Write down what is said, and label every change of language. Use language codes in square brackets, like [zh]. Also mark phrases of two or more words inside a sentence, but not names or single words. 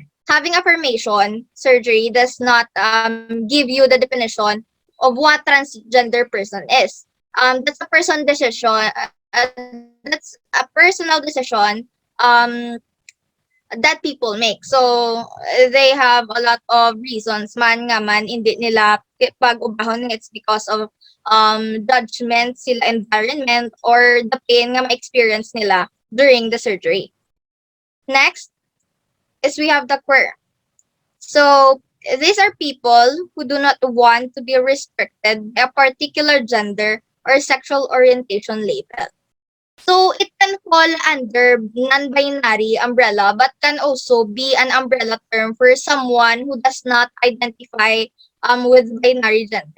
[en] Having affirmation surgery does not give you the definition of what transgender person is. That's a person decision. That's a personal decision that people make. So they have a lot of reasons [hil] man nga man hindi nila pag-ubahon. [en] It's because of judgment sila environment or the pain [hil] nga ma-experience nila [en] during the surgery. Next is we have the queer. So these are people who do not want to be restricted by a particular gender or sexual orientation label. So it can fall under non-binary umbrella but can also be an umbrella term for someone who does not identify with binary gender.